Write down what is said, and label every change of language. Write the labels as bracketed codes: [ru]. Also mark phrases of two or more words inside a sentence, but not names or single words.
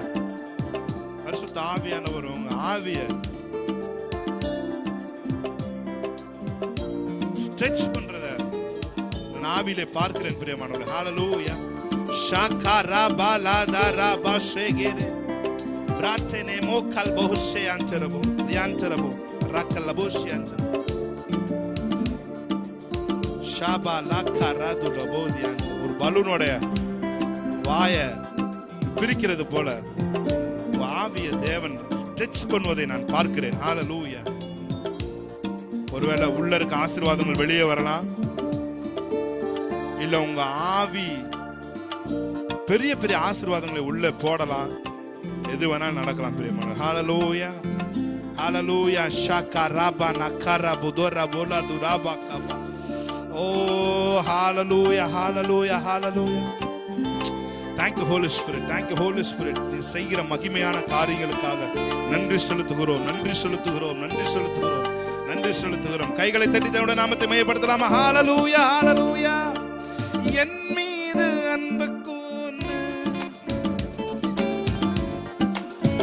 [ta] பரிசுத்த ஆவியானவர் உங்க ஆவியை ஸ்ட்ரெச் பண்றதை நான் ஆவியிலே பார்க்கிறேன் பிரியமானவர்களே. Hallelujah. Shakarabaladara shegere bratene mokal bohse anterabo yanterabo rakalaboshi anter ஷாபா லாக்கராது ரபோதியான். ஒரு பலூனோட வாய பிரிக்கிறது போல ஆவிய தேவன் ஸ்ட்ரெச் பண்ணுவதை நான் பார்க்கிறேன். ஹalleluya. ஒருவேளை உள்ள இருக்க ஆசீர்வாதங்கள் வெளியே வரலாம், இல்ல உங்க ஆவி பெரிய பெரிய ஆசீர்வாதங்களை உள்ள போடலாம். எது வேணாலும் நடக்கலாம் பிரியமானவர்களே. [en] Hallelujah. Hallelujah. ஷாகராபா நகரா புதோரா போலா துராபா கபா. Oh, hallelujah, hallelujah, hallelujah. Thank you, Holy Spirit. Thank you, Holy Spirit. [ta] நீ செய்கிற மகிமையான காரியங்களுக்காக நன்றி செலுத்துகிறோம், நன்றி செலுத்துகிறோம், நன்றி செலுத்துகிறோம், நன்றி செலுத்துகிறோம். கைகளை தட்டி தேவனுடைய நாமத்தை மகிமைப்படுத்தலாமா? [en] Hallelujah, hallelujah. [ta] என் மீது அன்பு கூர்ந்து